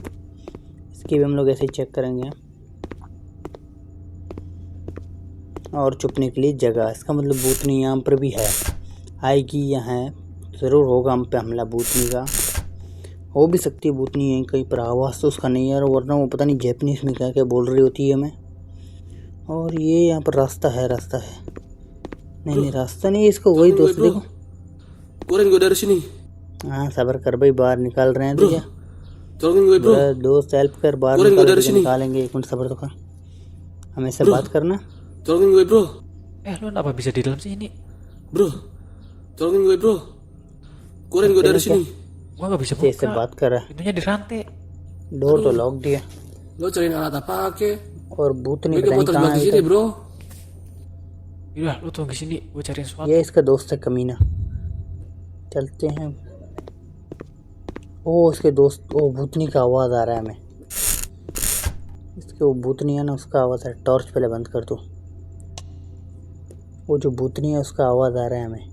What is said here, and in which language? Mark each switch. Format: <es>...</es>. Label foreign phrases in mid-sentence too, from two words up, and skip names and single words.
<hi>इसकी भी हम लोग ऐसे ही चेक करेंगे। और छुपने के लिए जगह, इसका मतलब भूतनी यहाँ पर भी है, आएगी या है, ज़रूर होगा हम पे हमला भूतनी का। हो भी सकती है भूतनी यहीं कहीं पर, आवाज़ तो उसका नहीं है, वरना वो पता नहीं जैपनीज़ में क्या क्या बोल रही होती है हमें। और ये यहाँ पर रास्ता है, रास्ता है। नहीं, रास्ता नहीं है, इसको वही दोस्त देखो।</hi> <id>keluarin gue dari sini</id> <hi>हाँ सब्र कर भाई, बाहर निकाल रहे हैं तुझे।</hi> <id>tolongin gue bro</id> <hi>मेरा दोस्त हेल्प कर, बाहर</hi> <id>Keluarin gue dari</id> <hi>तुझे</hi> <id>sini.</id> <hi>निकालेंगे। एक मिनट सब्र तो कर, हमें से बात करना।</hi> <id>tolongin gue bro Lu kenapa bisa di dalam sini? bro tolongin gue bro keluarin gue dari sini. Gua nggak bisa</id> <hi>इससे</hi> <id>buka.</id> <hi>बात कर रहा है,</hi> <id>Pintunya dirantai.</id> <hi>डोर तो लॉक दिया,</hi> <id>Lo cariin alat apa ke?</id> <hi>और भूत नहीं</hi> <id>Gue</id> <hi>पता</hi> <id>mau</id> <hi>नहीं</hi> <id>terjebak</id> <hi>कहाँ</hi> <id>di</id> <hi>है।</hi> <id>sini bro. Yaudah, lu tunggu di sini. Gua cariin sesuatu.</id> <hi>ये इसका दोस्त है कमीना। चलते हैं। ओ उसके दोस्त, ओ भूतनी का आवाज़ आ रहा है हमें। इसके वो भूतनी है ना, उसका आवाज़ है। टॉर्च पहले बंद कर दो। वो जो भूतनी है उसका आवाज़ आ रहा है हमें।</hi>